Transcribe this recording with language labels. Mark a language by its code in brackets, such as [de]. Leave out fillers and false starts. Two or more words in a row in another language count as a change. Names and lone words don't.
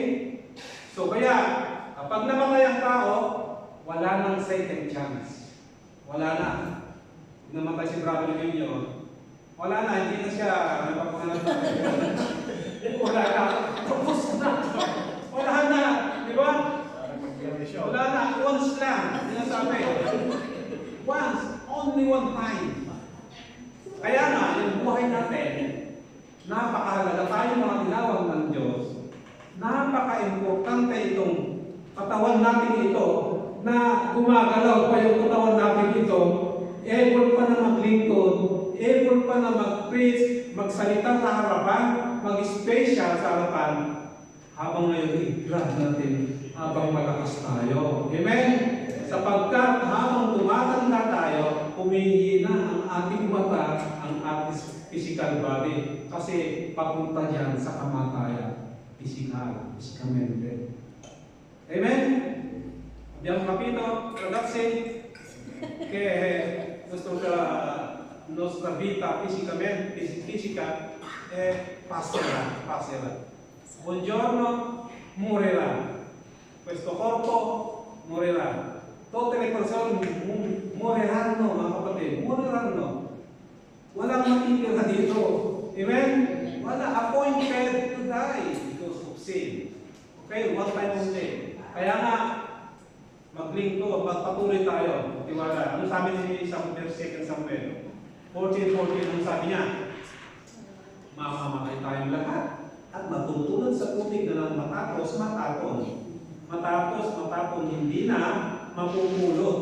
[tl] So kaya, kapag namatay ang tao, wala nang [en] second chance. [tl] Wala na. Kung namatay si Brother Leonio, wala na, hindi na siya napapanganak na. Wala na. Tapos na. Wala na. Di ba? Wala na. Once lang. Sinasabi. [en] Once. Only one time. [tl] Kaya nga, yung buhay natin, napakahalaga tayo mga tinawag ng Diyos. Napaka-importante itong katawan natin ito na gumagalaw pa yung katawan natin ito. Able pa na maglingkod, able pa na mag-preach, magsalita sa harapan, mag-special sa harapan, habang ngayon i-grab natin, habang malakas tayo. Amen? Sapagkat habang tumatanda tayo, humihina ang ating mata, ang ating [en] physical body, [tl] kasi papunta dyan sa kamatayan, physicalmente. Amen? [it] Abbiamo capito, ragazzi, che questa nostra vita fisica passerà. Un giorno morirà. Questo corpo morirà. Tutte le persone moriranno, [tl] mga kapatid, moriranno. Walang matitira dito. Amen? Wala, [en] appointed to die because of sin. Okay, one time only. [tl] Kaya nga, maglingkod, magpatuloy tayo. Tiwala. Ano sabi ni Samuel, 2 Samuel? 14:14, ang sabi niya, mamamatay tayong lahat at matutulad sa tubig na matapos, hindi na mapupulot.